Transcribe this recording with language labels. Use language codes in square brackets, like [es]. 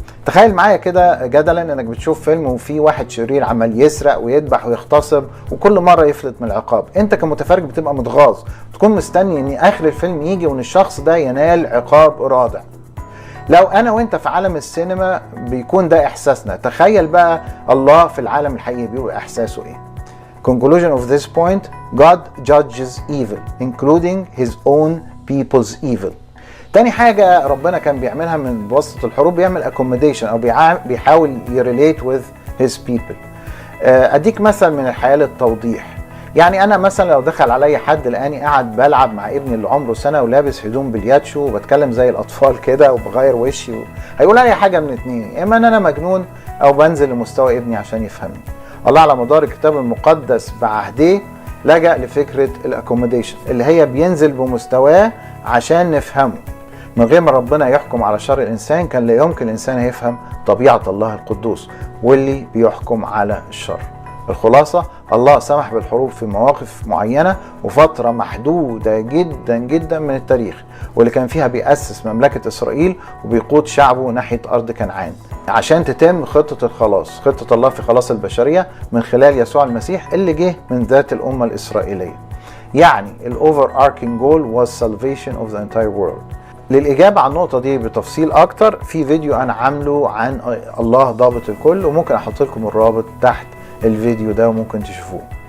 [ar] تخيل معايا كده جدلا انك بتشوف فيلم وفي واحد شرير عمال يسرق ويذبح ويغتصب وكل مره يفلت من العقاب، انت كمتفرج بتبقى متغاظ، تكون مستني ان اخر الفيلم يجي وان الشخص ده ينال عقاب رادع. لو انا وانت في عالم السينما بيكون ده احساسنا، تخيل بقى الله في العالم الحقيقي بيبقى احساسه ايه. [en] Conclusion of this point, God judges evil, including his own people's evil. [ar] تاني حاجة ربنا كان بيعملها من بواسطة الحروب، بيعمل accommodation أو بيحاول يريليت [en] with his people. [ar] أديك مثل من الحياة للتوضيح. يعني أنا مثلا لو دخل علي حد لقاني قاعد بلعب مع ابني اللي عمره سنة ولابس هدوم بلياتشو وبتكلم زي الأطفال كده وبغير وشي هيقول أي حاجة من اتنين، إما أن أنا مجنون أو بنزل لمستوى ابني عشان يفهمني. الله على مدار الكتاب المقدس بعهديه لجأ لفكرة الأكوموديشن اللي هي بينزل بمستواه عشان نفهمه. من غير ما ربنا يحكم على شر الإنسان كان لا يمكن الإنسان يفهم طبيعة الله القدوس واللي بيحكم على الشر. الخلاصة، الله سمح بالحروب في مواقف معينة وفترة محدودة جدا جدا من التاريخ، واللي كان فيها بيأسس مملكة إسرائيل وبيقود شعبه ناحية أرض كنعان عشان تتم خطة الخلاص، خطة الله في خلاص البشرية من خلال يسوع المسيح اللي جه من ذات الأمة الإسرائيلية. [en] يعني overarching goal was salvation of the entire world. [ar] للإجابة عن النقطة دي بتفصيل أكتر في فيديو أنا عامله عن الله ضابط الكل، وممكن أحط لكم الرابط تحت الفيديو ده وممكن تشوفوه.